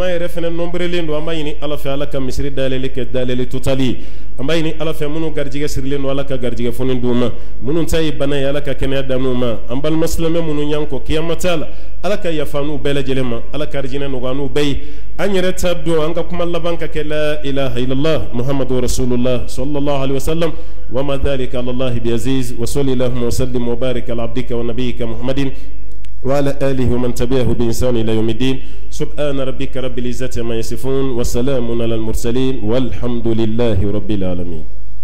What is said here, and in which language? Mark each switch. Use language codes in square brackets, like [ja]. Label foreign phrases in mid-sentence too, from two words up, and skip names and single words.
[bm] yɛrɛ fɛnɛ nɔnberelen don an b'a ɲini ala fɛ ala ka misiri dayɛlɛli kɛ dayɛlɛli totali ye an b'a ɲini ala fɛ minnu garijɛgɛ sirilen don ala ka garijɛgɛ foni d'u ma minnu ta ye bana ye ala ka kɛnɛya da n'u ma an balima silamɛ minnu y'an kɔ kiyama t'a la ala ka yafa n'u bɛɛ lajɛlen ma ala ka arijinɛ nɔgɔya n'u bɛɛ ye an yɛrɛ ta don an ka kuma laban ka kɛ [ar] لا إله إلا الله محمد رسول الله صلى الله عليه وسلم وما ذلك على الله بعزيز وصلى الله وسلم وبارك على عبدك ونبيك محمد وعلى آله ومن تبعه بإحسان إلى يوم الدين سبحان ربك رب العزة عما يصفون وسلام على المرسلين والحمد لله رب العالمين.